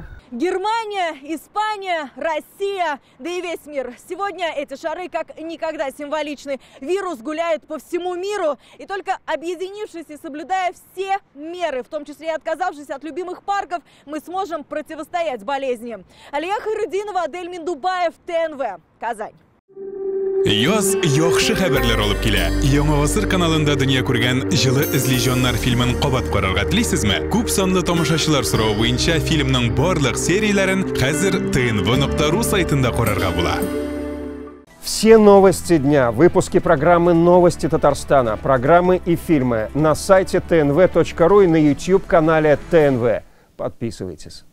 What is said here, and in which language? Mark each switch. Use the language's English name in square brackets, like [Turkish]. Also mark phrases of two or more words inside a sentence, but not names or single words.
[Russian] Германия, Испания, Россия, да и весь мир. Сегодня эти шары как никогда символичны. Вирус гуляет по всему миру, и только объединившись и соблюдая все меры, в том числе и отказавшись от любимых парков, мы сможем противостоять болезни. Алия Хайрудинова, Адель Миндубаев, ТНВ, Казань. [Tatar] Яз яхшы хәбәрләр алып килә. Яңа гасыр каналында дөнья күргән җылы эзле фильмын кабат карарга телисезме? Күп санлы тамашачылар соравы буенча фильмның барлык серияләрен хәзер tnv.ru сайтында карарга була. [Russian] Все новости дня, выпуски программы «Новости Татарстана», программы и фильмы на сайте tnv.ru и на YouTube-канале ТНВ. Подписывайтесь.